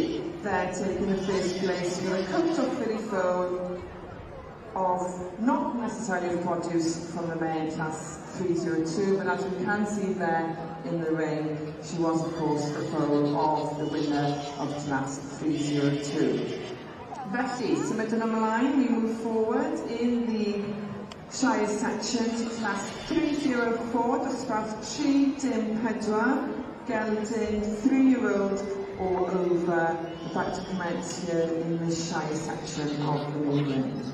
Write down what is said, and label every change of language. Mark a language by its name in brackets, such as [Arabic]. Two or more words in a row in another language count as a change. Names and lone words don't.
[English] They're taking the first place with a coat of Philly phone of not necessarily the produce from the main class 302, but as we can see there in the ring, she was of course the foal of the winner of class 302. [Welsh] Felly, symudwn ymlaen, [English] we move forward in the Shire section to class 304, dosbarth 3-4, gelding 3-year-old or over, about to commence here in the Shire section of the main ring.